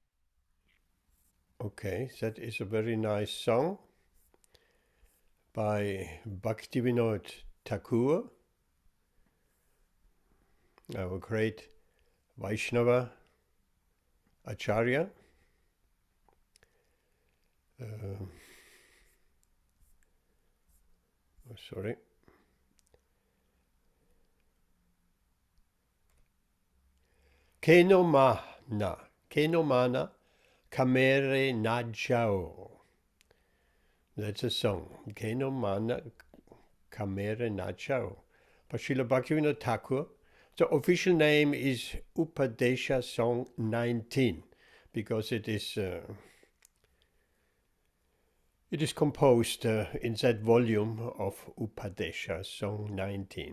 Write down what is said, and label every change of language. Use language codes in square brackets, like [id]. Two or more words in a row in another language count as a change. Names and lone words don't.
[en] Okay, that is a very nice song by Bhaktivinoda Thakur, our great Vaishnava Acharya. Sorry. [bn] কেন মন, কামেরে নাচাও. [en] That's a song. [bn] কেন মন, কামেরে নাচাও. [en] By Srila Bhaktivinoda Thakur. The official name is Upadesha Song 19 because it is composed in that volume of Upadesha Song 19.